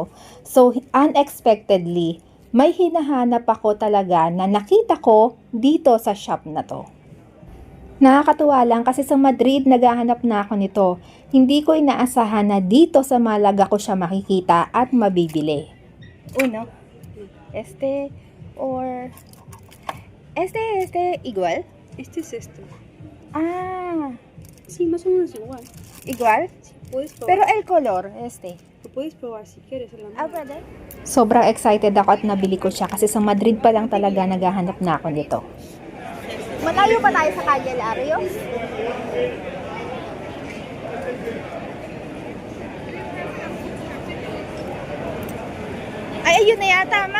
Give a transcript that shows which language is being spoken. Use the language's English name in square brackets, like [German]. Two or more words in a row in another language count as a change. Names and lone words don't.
[English] So, unexpectedly, [Filipino] may hinahanap ako talaga na nakita ko dito sa shop na to. Nakakatuwa lang kasi sa Madrid naghahanap na ako nito. Hindi ko inaasahan na dito sa Malaga ko siya makikita at mabibili. [Spanish] Uno, or igual? Este es esto. Ah, Sí, más o menos igual. igual? Puedes probar. Pero el color, Lo puedes probar si quieres. En la mano. [Filipino] pwede? Sobrang excited ako at nabili ko siya kasi sa Madrid pa lang talaga naghahanap na ako nito. Malayo pa tayo sa Calle Larios? Ay, ayun na yata, ma.